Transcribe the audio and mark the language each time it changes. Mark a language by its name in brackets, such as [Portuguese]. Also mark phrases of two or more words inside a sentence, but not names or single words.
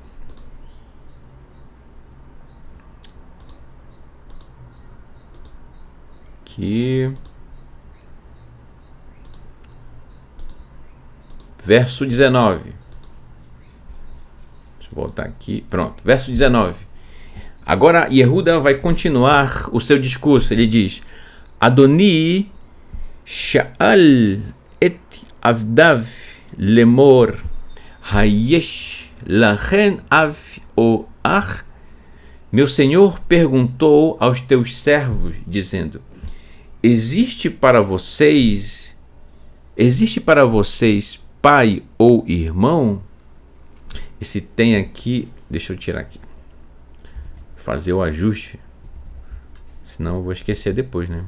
[Portuguese] Verso 19. Deixa eu voltar aqui. Pronto. Verso 19. Agora Yehuda vai continuar o seu discurso. Ele diz: [Hebrew] אדני שאל את עבדיו לאמר היש לכם אב או אח. [Portuguese] Meu Senhor perguntou aos teus servos, dizendo: Existe para vocês pai ou irmão? Esse tem aqui, deixa eu tirar aqui, fazer o ajuste, senão eu vou esquecer depois, né?